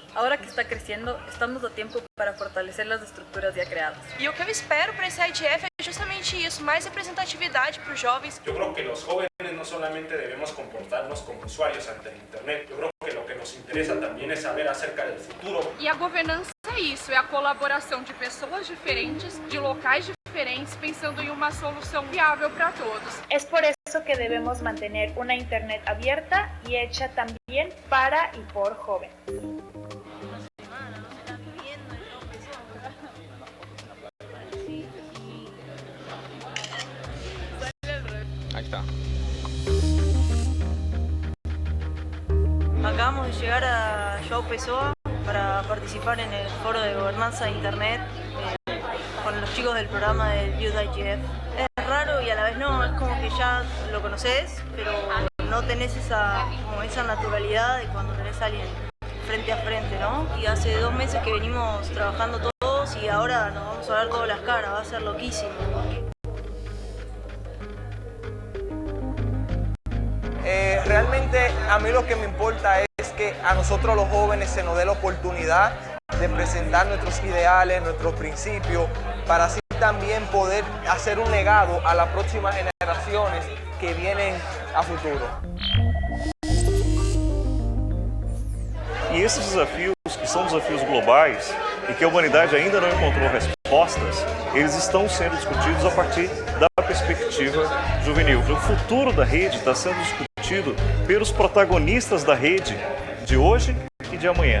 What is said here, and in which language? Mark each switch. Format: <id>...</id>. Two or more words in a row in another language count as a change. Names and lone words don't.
<es>Ahora que está creciendo, estamos a tiempo para fortalecer las estruturas ya creadas.</es> <pt>E o que eu espero para esse IGF é justamente isso, mais representatividade para os jovens.</pt> <es>Yo creo que los jóvenes no solamente debemos comportarnos como usuarios ante el Internet, yo creo que lo que nos interesa también es saber acerca del futuro.</es> <pt>E a governança é isso, é a colaboração de pessoas diferentes, de locais diferentes, diferentes pensando em uma solução viável para todos.</pt> <es>Es por eso que debemos mantener una Internet abierta y hecha también para y por jóvenes. Ahí está. Acabamos de llegar a João Pessoa para participar en el foro de gobernanza de Internet con los chicos del programa del Youth IGF. Es raro y a la vez no, es como que ya lo conoces, pero no tenés esa naturalidad de cuando tenés a alguien frente a frente, ¿no? Y hace 2 meses que venimos trabajando todos y ahora nos vamos a ver todas las caras, va a ser loquísimo. Realmente a mí lo que me importa es que a nosotros los jóvenes se nos dé la oportunidad de presentar nuestros ideales, nuestros principios, para así también poder hacer un legado a las próximas generaciones que vienen a futuro.</es> <pt>E esses desafios, que são desafios globais e que a humanidade ainda não encontrou respostas, eles estão sendo discutidos a partir da perspectiva juvenil. O futuro da rede está sendo discutido pelos protagonistas da rede de hoje e de amanhã.</pt>